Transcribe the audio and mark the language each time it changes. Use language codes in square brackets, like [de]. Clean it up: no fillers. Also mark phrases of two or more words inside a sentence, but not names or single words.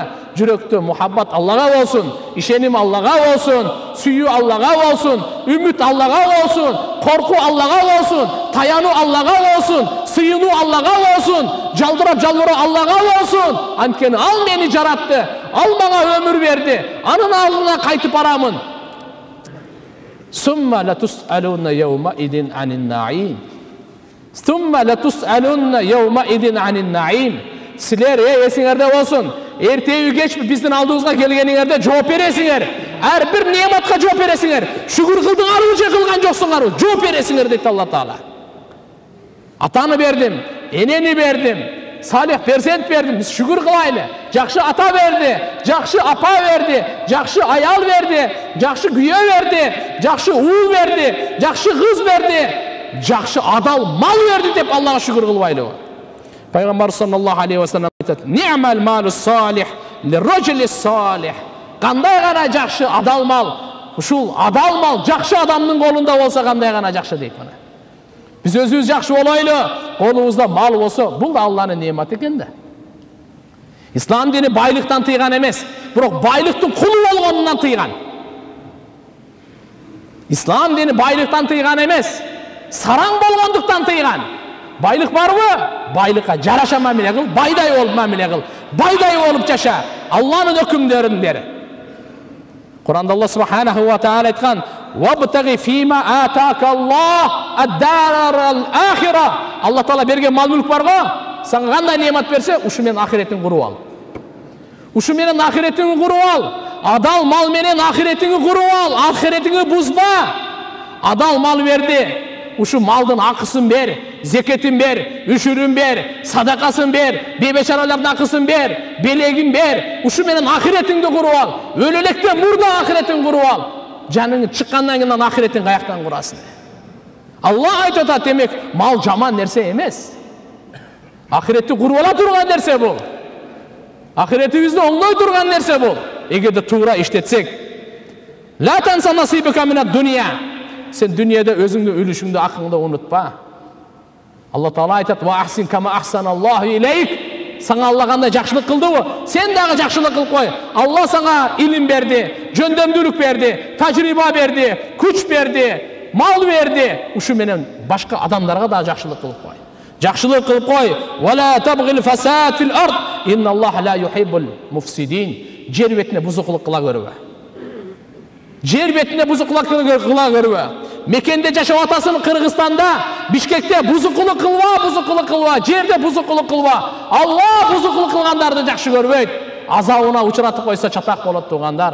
[ky] Жүрөктө мухаббат Аллага болсун, ишеним Аллага болсун, сүйүү Аллага болсун, үмүт Аллага болсун, корку Аллага болсун, таянуу Аллага болсун, сыйынуу Аллага болсун, жалбыроо Аллага болсун. Анткени ал мени жаратты, ал мага өмүр берди, анын алдына кайтып барамын. [ar] ثم لتسألن يومئذ عن النعيم. ثم لتسألن يومئذ عن النعيم. [ky] Силер эсиңерде болсун. Эртеби кечпи биздин алдыбызга келгениңерде жооп бересиңер. Ар бир неmatка жооп бересиңер. Шүгүр кылдыңарбы же кылган жоксуңарбы? Жооп бересиңер дейт Алла Таала. Атаны бердим, энени бердим, салих перзент бердим. Биз шүгүр кылайлы. Жакшы ата берди, жакшы апа берди, жакшы аял берди, жакшы күйөө берди, жакшы уул берди, жакшы кыз берди, жакшы адал мал берди деп Аллага шүгүр кылбайлыбы? Пайгамбар [ar] صلى الله عليه وسلم [ky] айтат: [ar] "نعم المال الصالح للرجل الصالح." [ky] Кандай гана жакшы адал мал, ушул адал мал жакшы адамдын колунда болсо кандай гана жакшы дейт мына. Биз өзүбүз жакшы болойлу, колубузда мал болсо, бул да Алланын неаматы экен да. Ислам дини байлыктан тыйган эмес, бирок байлыктын кулу болгонунан тыйган. Ислам дини байлыктан тыйган эмес, сараң болгондуктан тыйган. Байлык барбы? Байлыкка жараша мамиле кыл, байдай болуп мамиле кыл, байдай болуп жаша. Алланын өкүмдөрүн бер. Куранда Алла [ar] سبحانه وتعالى [ky] айткан: [ar] "وابتغ فيما آتاك الله الدار الآخرة." [ky] Алла Таала берген мал-мүлк барго, сага кандай неамат берсе, ушу менен ахиретиңди куруп ал. Ушу менен ахиретиңди куруп ал. Адал мал менен ахиретиңди куруп ал, ахиретиңди бузба. Адал мал берди. Ушу малдын акысын бер, зекетин бер, үшүрүн бер, садакасын бер, бебечаралардын акысын бер, белегин бер. Ушу менен ахиретиңди куруп ал. Өлө электе мурда ахиретиңди куруп ал. Жаның чыккандан кийин ахиретиң каяктан курасың? Алла айтып атат, демек мал жаман нерсе эмес. Ахиретти куруп ала турган нерсе бул. Ахиретибизди оңдой турган нерсе бул. Эгерде туура иштетсек. [ar] لا تنس نصيبك من الدنيا. [ky] Sen dünyada özüңдү үлүшүңдү акыңды унутпа. Алла Таала айтат: [ar] "وأحسن كما أحسن الله إليك." [ky] Саңа Алла кандай жакшылык кылдыбы? Сен дагы жакшылык кылып кой. Алла саңа илим берди, жөндөмдүүлүк берди, тажрыйба берди, күч берди, мал берди. Ушу менен башка адамдарга да жакшылык кылып кой. Жакшылык кылып кой. [ar] "ولا تبغ الفساد في الأرض. إن الله لا يحب المفسدين." [ky] Жер бетине бузукулук кыла көрбө. Жер бетине бузукулук кыла көрбө. Мекенде жашап атасың Кыргызстанда, Бишкекте бузукулук кылба, жерде бузукулук кылба. Алла бузукулук кылгандарды жакшы көрбөйт. Азабына учуратып койсо чатак болот тугандар.